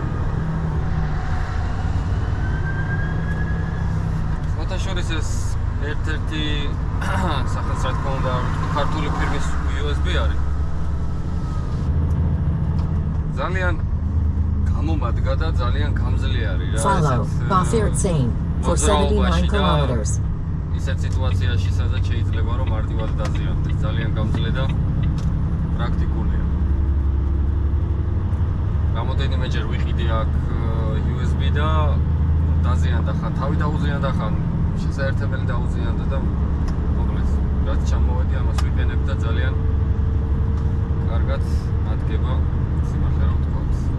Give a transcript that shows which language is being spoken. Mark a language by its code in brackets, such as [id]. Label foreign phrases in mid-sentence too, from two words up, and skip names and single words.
[ka] ფოტოშორის ეს ერთ-ერთი სახელს რა თქმა უნდა ქართული ფირმის USB არის. ძალიან გამომადგა და ძალიან გამძლე არის რა. [en] Follow Bafir Tsane for 79 kilometers. [ka] ისეთ სიტუაციაში, სადაც შეიძლება რომ მარტივად დაზიანდეს. ძალიან გამძლე და პრაქტიკულია. რამოდენიმეჯერ ვიყიდე აქ USB და დაზიანდა ხან, თავი დაუზიანდა ხან, შესაერთებელი დაუზიანდა და მოკლედ, რაც ჩამოვედი, ამას ვიყენებ და ძალიან კარგად ადგება სიმართლე რომ ვთქვათ.